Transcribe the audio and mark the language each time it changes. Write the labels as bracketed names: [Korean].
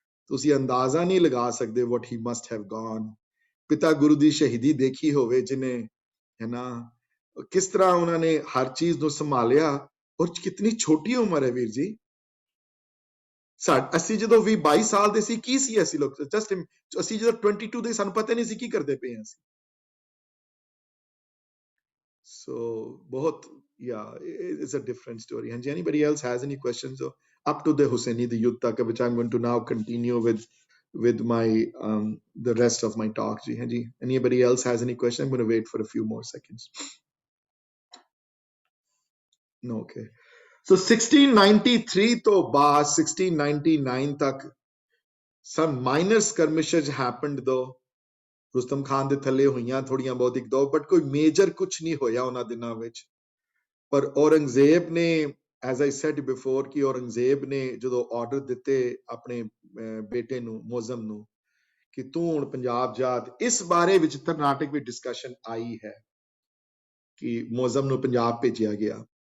[Punjabi] ਤੁਸੀਂ ਅੰਦਾਜ਼ਾ ਨਹੀਂ ਲਗਾ ਸਕਦੇ [English] what he must have gone. [Punjabi] ਪਿਤਾ ਗੁਰੂ ਦੀ ਸ਼ਹੀਦੀ ਦੇਖੀ ਹੋਵੇ ਜਿਨੇ, ਹੈ ਨਾ, ਕਿਸ ਤਰ੍ਹਾਂ ਉਹਨਾਂ ਨੇ ਹਰ ਚੀਜ਼ ਨੂੰ ਸੰਭਾਲਿਆ, ਔਰ ਕਿਤਨੀ ਛੋਟੀ ਉਮਰ ਹੈ ਵੀਰ ਜੀ. ਅਸੀਂ ਜਦੋਂ 22 ਸਾਲ ਦੇ ਸੀ, ਕੀ ਸੀ ਅਸੀਂ ਲੋਕ, ਜਸਟ ਅਸੀਂ ਜਦੋਂ 22 ਦੇ, ਸਾਨੂੰ ਪਤਾ ਨਹੀਂ ਸੀ ਕੀ ਕਰਦੇ ਪਏ ਹਾਂ ਅਸੀਂ. ਸੋ ਬਹੁਤ [English] it's a different story. And anybody else has any questions? So up to the Hussaini, the Yudh Tak, which I'm going to now continue with my the rest of my talk. Ji. Anybody else has any question? I'm going to wait for a few more seconds. No, okay. So 1693 [Punjabi] to baad 1699 tak [English] some minor skirmishes happened though. [Punjabi] Rustam Khan ਦੇ ਥੱਲੇ ਹੋਈਆਂ ਥੋੜੀਆਂ ਬਹੁਤ ਇੱਕ ਦੋ, but ਕੋਈ major ਕੁਛ ਨਹੀਂ ਹੋਇਆ ਉਹਨਾਂ ਦਿਨਾਂ ਵਿੱਚ. ਪਰ ਔਰੰਗਜ਼ੇਬ ਨੇ, [English] as I said before, [Punjabi] ਕਿ ਔਰੰਗਜ਼ੇਬ ਨੇ ਜਦੋਂ ਆਰਡਰ ਦਿੱਤੇ ਆਪਣੇ ਬੇਟੇ ਨੂੰ, ਮੌਜ਼ਮ ਨੂੰ, ਕਿ ਤੂੰ ਹੁਣ ਪੰਜਾਬ ਜਾ, ਇਸ ਬਾਰੇ ਵਿੱਚ ਕਰਨਾਟਕ ਵਿੱਚ ਡਿਸਕਸ਼ਨ ਆਈ ਹੈ ਕਿ ਮੌਜ਼ਮ ਨੂੰ ਪੰਜਾਬ ਭੇਜਿਆ ਗਿਆ.